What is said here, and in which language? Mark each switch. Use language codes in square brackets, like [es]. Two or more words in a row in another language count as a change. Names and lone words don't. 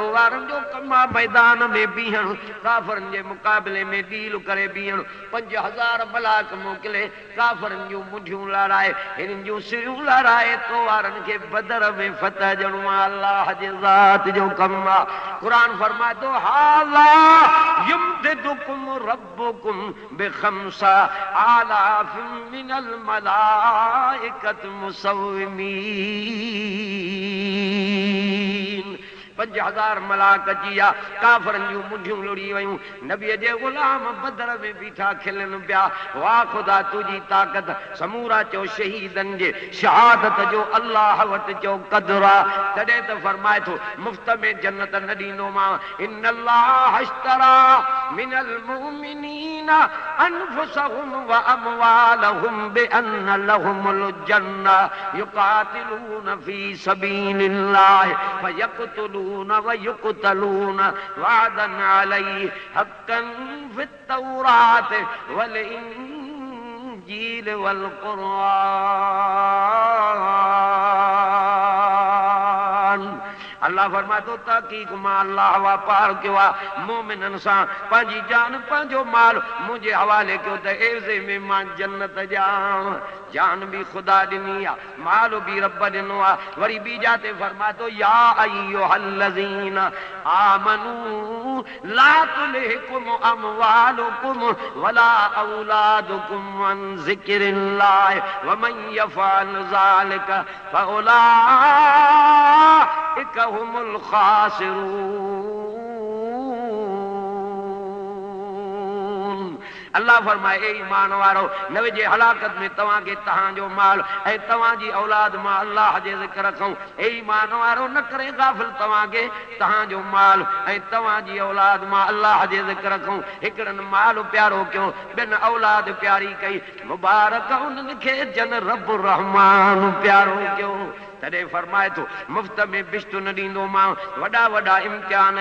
[sd] वारनि जो कमा मैदान में बीहण काफ़रनि जे मुक़ाबले में डील करे बीहण 5000 मलाइक मोकिले काफ़रनि जूं मुंडियूं लाराए हिननि जूं सिरियूं लाराए तो वारनि खे बदर में फतह ॾियणो आहे अल्लाह जे ज़ात जो कमु आहे क़ुरान फरमाए थो [ar] هذا يمددكم ربكم بخمسة آلاف من الملائكة [sd] मुसव्विमीन 5000 मलाक अची विया काफ़रनि जूं मुंडियूं लुड़ी वयूं नबीअ जे ग़ुलाम बदर में बीठा खिलनि पिया वाह ख़ुदा तुंहिंजी ताक़त समूरा चओ शहीदनि जे शहादत जो अल्लाह वटि चओ क़दुरु आहे तॾहिं त फरमाए थो मुफ़्त में जन्नत न ॾींदोमांव [ar] إن الله اشترى من المؤمنين أنفسهم وأموالهم بأن لهم الجنة يقاتلون في سبيل الله فيقتلون ويقتلون وعدا عليه حقا في التوراة والإنجيل والقرآن [sd] अल्लाह फरमाए थो तहक़ीक़ मां अल्लाह वापार कयो आहे मोमिननि सां पंहिंजी जान पंहिंजो माल मुंहिंजे हवाले कयो त एवज़े में मां जन्नत ॼाण जान भी खुदा ॾिनी आहे माल भी रब ॾिनो आहे वरी ॿी जाते फरमाए थो [ar] يا أيها الذين آمنوا لا تلهكم أموالكم ولا أولادكم عن ذكر الله ومن يفعل ذلك فأولئك هم الخاسرون [sd] अल्लाह फरमाए ए ईमान वारो न विझे हलाकत में तव्हांखे तव्हांजो माल ऐं तव्हांजी औलाद मां अल्लाह जे ज़िक्र रखूं ए ईमान वारो न करे गाफ़िल तव्हांखे तव्हांजो माल ऐं तव्हांजी औलाद मां अल्लाह जे ज़िक्र रखूं हिकिड़नि माल प्यारो कयो ॿियनि औलाद प्यारी कई मुबारक उन्हनि खे जन रब रहमान प्यारो कयो तॾहिं फरमाए थो मुफ़्त में बिश्त न ॾींदोमांव वॾा वॾा इम्तिहान